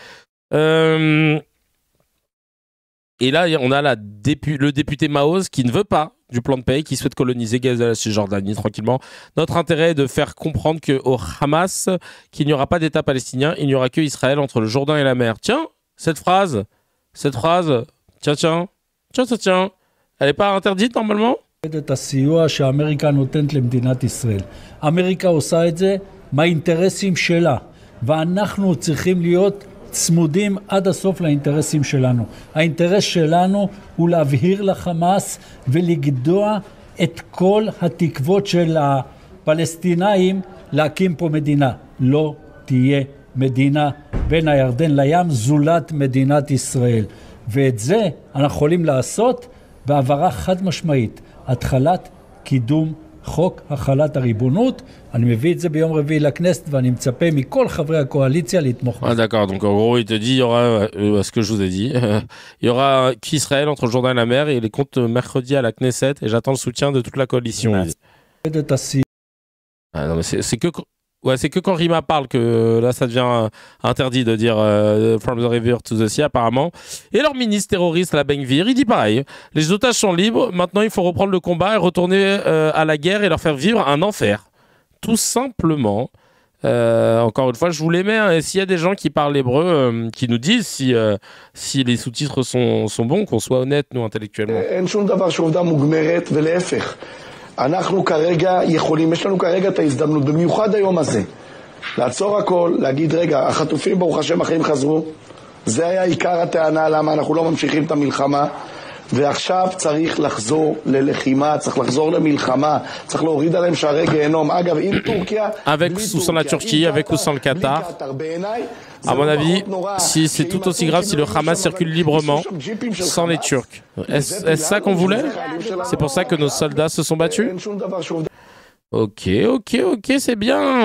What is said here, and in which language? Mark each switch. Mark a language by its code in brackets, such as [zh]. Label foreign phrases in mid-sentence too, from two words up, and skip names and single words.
[fr] Et là, on a le député Maoz qui ne veut pas du plan de paix, qui souhaite coloniser Gaza et la Cisjordanie tranquillement. Notre intérêt est de faire comprendre qu'au Hamas, qu'il n'y aura pas d'État palestinien, il n'y aura que Israël entre le Jourdain et la mer. Tiens, cette phrase, tiens, elle n'est pas interdite normalement? [he] את הסיוע שאמריקה נותנת למדינת ישראל. אמריקה עושה את זה מהאינטרסים שלה, ואנחנו צריכים להיות צמודים עד הסוף לאינטרסים שלנו. האינטרס שלנו הוא להבהיר לחמאס ולגדוע את כל התקוות של הפלסטינאים להקים פה מדינה. לא תהיה מדינה בין הירדן לים זולת מדינת ישראל. ואת זה אנחנו יכולים לעשות בעברה חד משמעית. התחלת קידום חוק החלת הריבונות. אני מביא את זה ביום רביעי לכנסת ואני מצפה מכל חברי הקואליציה לתמוך. [fr] Ah d'accord, donc en gros il te dit il y aura ce que je vous ai dit, il y aura qu'Israël entre le Jourdain et la mer et il est compte mercredi à la Knesset et j'attends le soutien de toute la coalition. Ah non mais c'est que Ouais, c'est que quand Rima parle que là, ça devient interdit de dire [en] from the river to the sea, [fr] apparemment. Et leur ministre terroriste, la Ben-Gvir, il dit pareil. Les otages sont libres. Maintenant, il faut reprendre le combat et retourner à la guerre et leur faire vivre un enfer. Tout simplement. Encore une fois, je vous les mets. Hein, et s'il y a des gens qui parlent hébreu, qui nous disent si les sous-titres sont bons, qu'on soit honnête, nous, intellectuellement. [he] אנחנו כרגע יכולים, יש לנו כרגע את ההזדמנות, במיוחד היום הזה, לעצור הכל, להגיד רגע, החטופים ברוך השם החיים חזרו, זה היה עיקר הטענה למה אנחנו לא ממשיכים את המלחמה, ועכשיו צריך לחזור ללחימה, צריך לחזור למלחמה, צריך להוריד עליהם שערי גיהנום. אגב, עם טורקיה, [fr] avec ou sans la Turquie, avec ou sans le Qatar. À mon avis, si c'est tout aussi grave si le Hamas circule librement sans les Turcs. Est-ce ça qu'on voulait? C'est pour ça que nos soldats se sont battus? Ok, c'est bien.